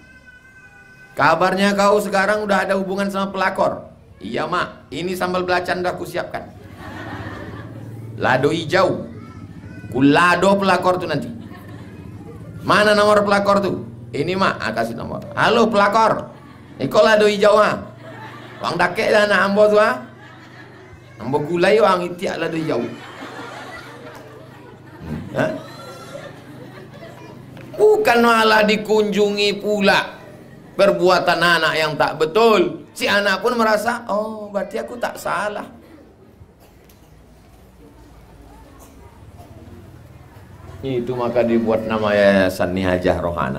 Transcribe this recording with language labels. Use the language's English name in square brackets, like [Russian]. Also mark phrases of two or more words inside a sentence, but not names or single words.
[Indonesian] Kabarnya kau sekarang udah ada hubungan sama pelakor. Iya mak, ini sambal belacan udah aku siapkan. [Minangkabau] Lado hijau, kulado [Indonesian] pelakor tuh nanti. Mana nomor pelakor tuh? Ini mak, kasih nomor. Halo pelakor, [Minangkabau] iko lado hijau ha. Wang dakek dah anak ambo tuh ha. Ambo gulai wang itiak lado hijau. [Indonesian] Bukan malah dikunjungi pula perbuatan anak yang tak betul. Si anak pun merasa, oh berarti aku tak salah. Itu maka dibuat nama Yayasan Nihajah Rohana.